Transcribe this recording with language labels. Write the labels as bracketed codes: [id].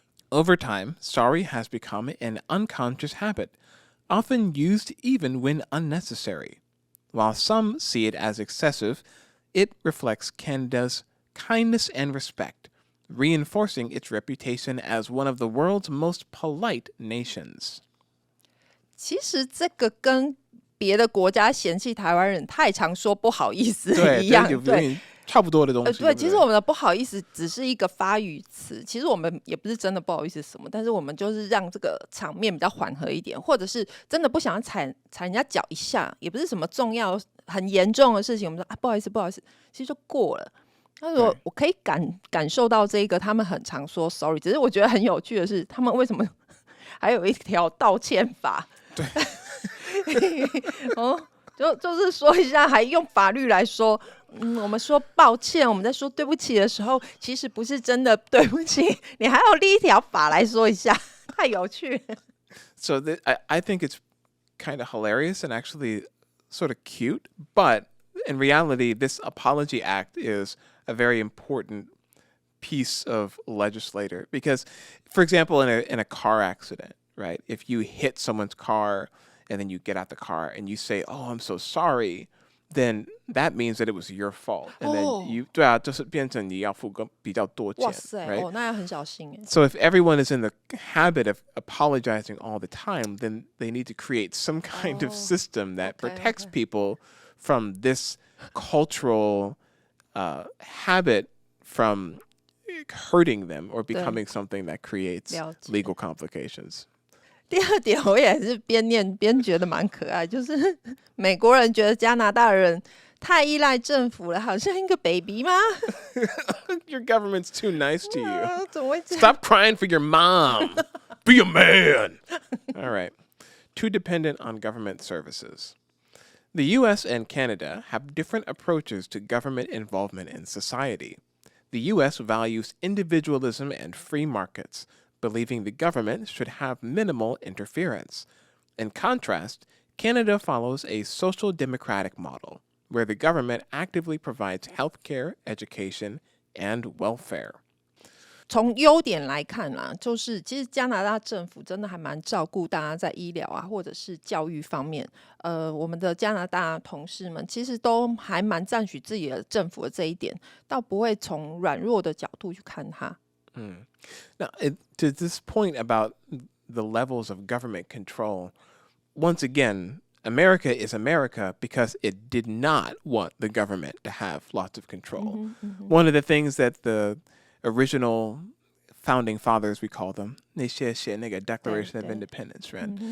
[en] Over time, sorry has become an unconscious habit, often used even when unnecessary. While some see it as excessive, it reflects Canada's kindness and respect, reinforcing its reputation as one of the world's most polite nations. [zh] 其实这个跟别的国家嫌弃台湾人太常说不好意思对，一样，有对。点差不多的东西。对不对其实我们的不好意思只是一个发语词，其实我们也不是真的不好意思什么，但是我们就是让这个场面比较缓和一点，或者是真的不想要踩人家脚一下，也不是什么重要很严重的事情，我们说啊不好意思不好意思，其实就过了。他说我可以感受到这个，他们很常说 sorry， 只是我觉得很有趣的是，他们为什么还有一条道歉法？对，哦，就是说一下，还用法律来说。我们说抱歉，我们在说对不起的时候，其实不是真的对不起，你还要立一条法来说一下，太有趣了。 [en] So I think it's kind of hilarious and actually sort of cute, but in reality, this Apology Act is a very important piece of legislature because, for example, in a car accident, right? If you hit someone's car and then you get out the car and you say, "Oh, I'm so sorry," then that means that it was your fault, and then you [zh] 对啊，就是变成你要付比较多钱，哇塞， [en] right? [zh] 那要很小心哎。 [en] So if everyone is in the habit of apologizing all the time, then they need to create some kind of system that protects people from this cultural habit from hurting them or becoming something that creates legal complications. [zh] 第二点，我也是边念边觉得蛮可爱，就是美国人觉得加拿大人太依赖政府了，好像一个 baby 吗？ [en] Your government's too nice to you. [zh] 怎么会这样？ [en] Stop crying for your mom. Be a man. All right. Too dependent on government services. The U.S. and Canada have different approaches to government involvement in society. The U.S. values individualism and free markets, believing the government should have minimal interference. In contrast, Canada follows a social democratic model, where the government actively provides healthcare, education, and welfare. [zh] 从优点来看啦，就是其实加拿大政府真的还蛮照顾大家在医疗啊，或者是教育方面。我们的加拿大同事们其实都还蛮赞许自己的政府的这一点，倒不会从软弱的角度去看它。 [en] Now, to this point about the levels of government control, once again, America is America because it did not want the government to have lots of control. One of the things that the original founding fathers, we call them, [zh] 那些写那个 [en] Declaration of Independence, right?